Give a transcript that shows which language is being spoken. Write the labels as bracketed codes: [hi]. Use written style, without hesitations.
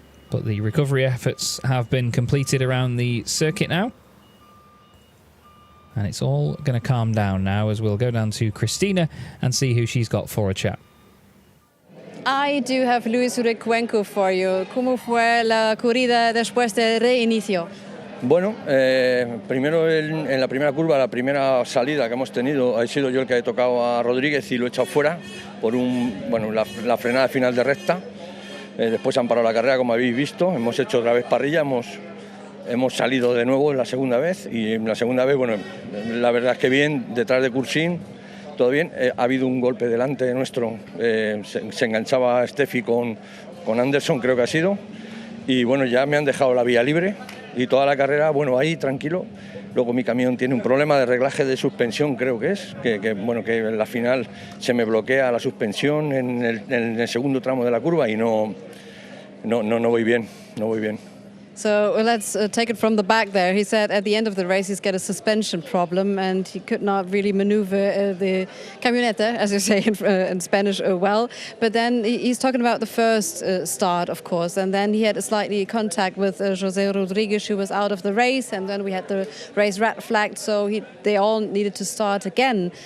[en] But the recovery efforts have been completed around the circuit now. And it's all going to calm down now as we'll go down to Christina and see who she's got for a chat. I do have Luis Recuenco for you. [es] ¿Cómo fue la corrida después del reinicio? Bueno, primero en la primera curva, la primera salida que hemos tenido, he sido yo el que he tocado a Rodríguez y lo he echado fuera por la frenada final de recta. Después han parado la carrera, como habéis visto, hemos hecho otra vez parrilla, hemos salido de nuevo en la segunda vez, y en la segunda vez, bueno, la verdad es que bien, detrás de Cursin, todo bien. Ha habido un golpe delante nuestro, se enganchaba Steffi con Anderson, creo que ha sido, y bueno, ya me han dejado la vía libre y toda la carrera, bueno, ahí tranquilo. Luego mi camión tiene un problema de reglaje de suspensión, creo que es, que en la final se me bloquea la suspensión en el segundo tramo de la curva y no voy bien. [en] So let's take it from the back there. He said at the end of the race he's got a suspension problem and he could not really maneuver the camioneta, as you say in Spanish, well. But then he's talking about the first start, of course, and then he had a slightly contact with Jose Rodriguez, who was out of the race, and then we had the race red flagged, so they all needed to start again.